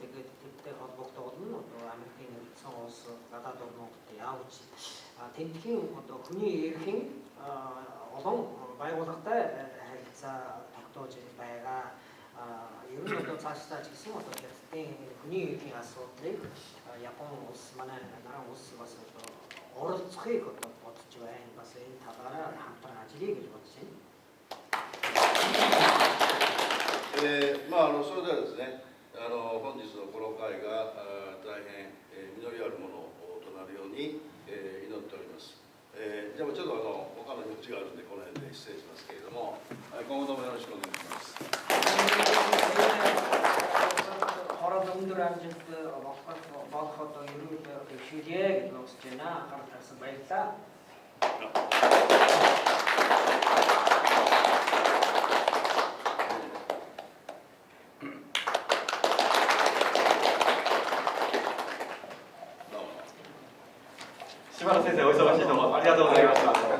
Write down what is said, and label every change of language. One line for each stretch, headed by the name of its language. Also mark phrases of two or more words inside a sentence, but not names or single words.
Mongolian: Тэгээд тэртэй холбогдоод нь одоо Америкийн нэгдсэн улс гадаад орнуудад явж тентхийн одоо хүний эрхийн олон байгууллагатай харилцаа тогтоож байгаа. Ер нь одоо цаашдаа ч гэсэн одоо хятадын хүний эрхийн асуудлыг Япон улс манай наран улс бас одоо оролцохыг одоо бодож байна. Бас энэ талаараа хамтран ажиллая гэж бодож байна.
Japanese: それではですね、本日のこの会が大変実りあるものとなるように祈っております。でもちょっと他の用事があるんでこの辺で失礼しますけれども、今後ともよろしくお願いします。
Mongolian: Хороод өндөр амжилт болоход ерөөл хөшөлье гэж бодож байна. Анхаарал тавьсан баярлалаа.
Japanese: 島野先生、お忙しいところありがとうございました。